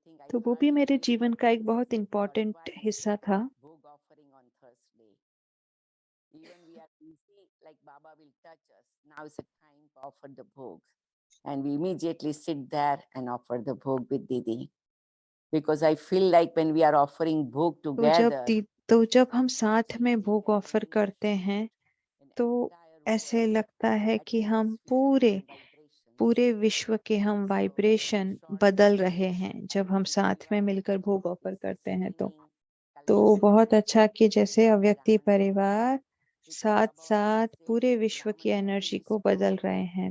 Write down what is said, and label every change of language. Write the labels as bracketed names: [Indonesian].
[Hindi] तो वो भी मेरे जीवन का एक बहुत इम्पोर्टेंट हिस्सा था। [English] Even we are busy, like Baba will touch us. Now is the time to offer the bhogs. And we immediately sit there and offer the bhog with Didi. Because I feel like when we are offering bhog together, [Hindi] तो जब हम साथ में भोग offer करते हैं तो ऐसे लगता है कि हम पूरे विश्व के हम वाइब्रेशन बदल रहे हैं जब हम साथ में मिलकर भोग ऑफर करते हैं। तो बहुत अच्छा कि जैसे अव्यक्ति परिवार साथ साथ पूरे विश्व की एनर्जी को बदल रहे हैं।